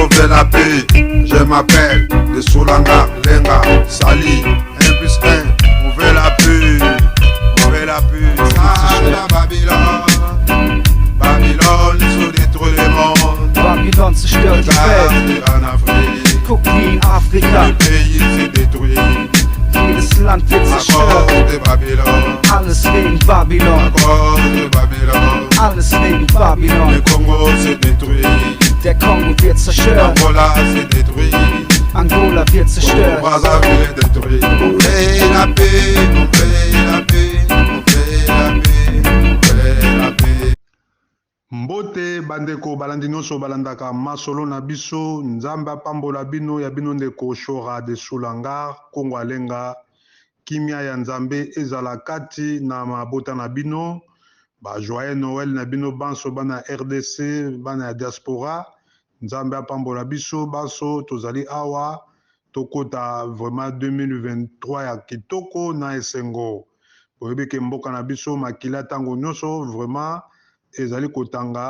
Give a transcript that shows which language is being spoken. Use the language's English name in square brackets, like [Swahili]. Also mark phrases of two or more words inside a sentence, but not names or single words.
[French] la paix. Je m'appelle de Soulanga, Lenga, Sali, 1 plus 1. On veut la paix, on veut la paix. Ça, la Babylone, Babylone, ils ont détruit le monde. [German] Babylone zerstört die Welt. [French] En Afrique, [German] Guck wie in Afrika, [French] le pays s'est détruit. [German] jedes Land wird [French] À cause [German] zerstört. [French] de Babylone, [German] Alles wegen [French] à [German] Babylon, [French] cause de Babylone. [German] alles wegen [French] Le [German] Babylon. [French] Congo s'est détruit, [German] Der Kongo wird zerstört, [French] Angola s'est détruit, [German] Angola wird zerstört. [French] Brazzaville est détruit. On veut la paix, on veut la paix, on veut la paix, on veut la paix. [Lingala] Mbote bandeko balandi nyonso balandaka masolo na biso nzambe apambola bino ya bino ndeko Shora de Soulanga Kongo alenga kimia ya nzambe ezala kati na mabota na bino ba [French] joyeux Noël [Lingala] na bino banso bana RDC bana ya diaspora nzambe apambola biso baso tozali awa tokota vraiment 2023 ya kitoko na esengo boyebi ke mboka na biso makila tango nyonso vraiment ezali kotanga